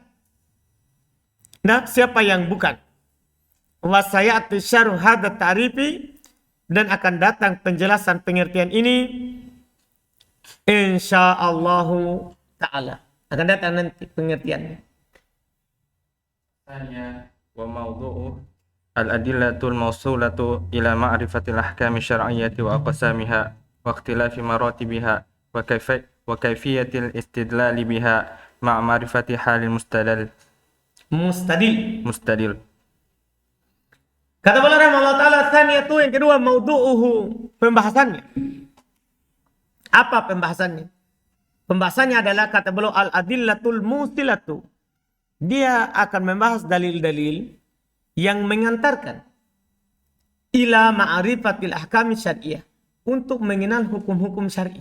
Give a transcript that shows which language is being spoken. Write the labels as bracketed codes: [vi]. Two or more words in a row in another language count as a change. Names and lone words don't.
[id] Nah, siapa yang bukan? [ar] وسيأتي شرح هذا التعريف, [id] dan akan datang penjelasan pengertian ini [ar] إن شاء الله تعالى. [id] Akan datang nanti pengertiannya. [ar] ثانيا وموضوعه الأدلة الموصلة إلى معرفة الأحكام الشرعية وأقسامها واختلاف مراتبها وكيفية الاستدلال بها مع معرفة حال المستدل. [id] Kata beliau [ar] رحمه الله تعالى, [id] tsaniyatu, yang kedua, maudu'uhu, pembahasannya. Apa pembahasannya? Pembahasannya adalah, kata beliau, [ar] الأدلة الموصلة. [id] Dia akan membahas dalil-dalil yang mengantarkan [ar] إلى معرفة الأحكام الشرعية, [id] untuk mengenal hukum-hukum syar'i.